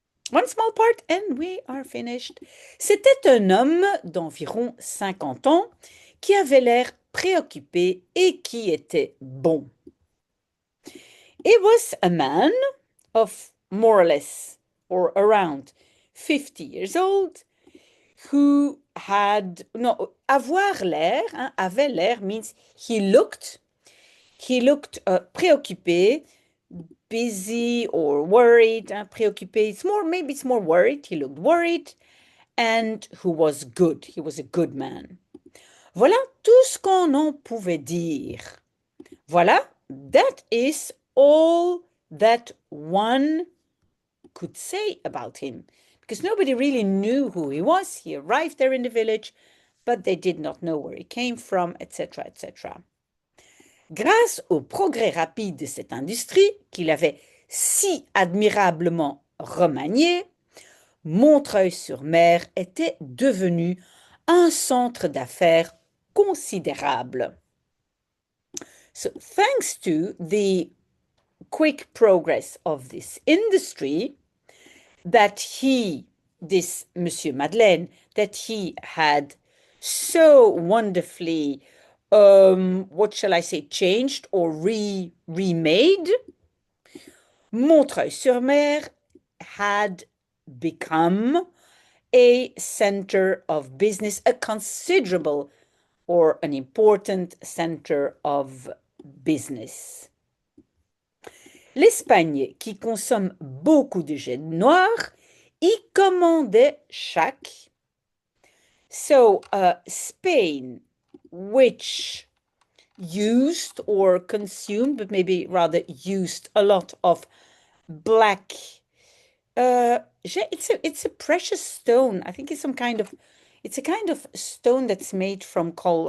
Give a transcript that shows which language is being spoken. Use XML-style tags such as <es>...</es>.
<en>One small part and we are finished.</en> <fr>C'était un homme d'environ 50 ans qui avait l'air préoccupé et qui était bon.</fr> <en>He was a man of more or less or around 50 years old who had, no,</en> <fr>avoir l'air, hein, avait l'air</fr> <en>means he looked préoccupé, busy or worried,</en> <fr>hein, préoccupé,</fr> <en>maybe it's more worried, he looked worried, and who was good, he was a good man.</en> <fr>Voilà tout ce qu'on en pouvait dire.</fr> <en>Voilà, that is all that one could say about him, because nobody really knew who he was. He arrived there in the village, but they did not know where he came from, etc., etc.</en> <fr>Grâce au progrès rapide de cette industrie qu'il avait si admirablement remaniée, Montreuil-sur-Mer était devenu un centre d'affaires considérable.</fr> <en>So, thanks to the quick progress of this industry, this Monsieur Madeleine, that he had so wonderfully, what shall I say, changed or remade, Montreuil-sur-Mer had become a center of business, a considerable or an important center of business.</en> <fr>L'Espagne, qui consomme beaucoup de jade noir, y commandait chaque.</fr> <en>So, Spain, which used or consumed, but maybe rather used a lot of black. It's a precious stone. I think it's a kind of stone that's made from coal.</en>